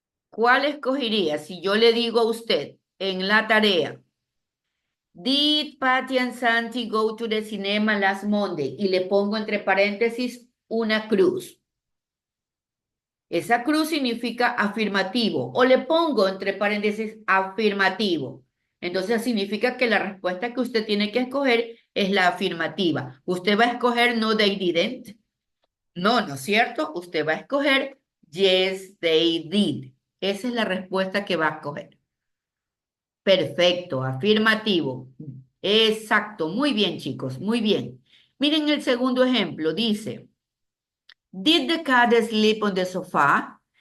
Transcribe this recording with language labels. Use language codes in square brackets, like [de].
[es] ¿Cuál escogería si yo le digo a usted en la tarea, [en] did Patty and Santi go to the cinema last Monday? [es] Y le pongo entre paréntesis una cruz. Esa cruz significa afirmativo. O le pongo entre paréntesis afirmativo. Entonces significa que la respuesta que usted tiene que escoger es la afirmativa. Usted va a escoger [en] no, they didn't. [es] No, ¿no es cierto? Usted va a escoger [en] yes, they did. [es] Esa es la respuesta que va a escoger. Perfecto, afirmativo. Exacto, muy bien, chicos, muy bien. Miren el segundo ejemplo, dice, [en] Did the cat sleep on the sofa?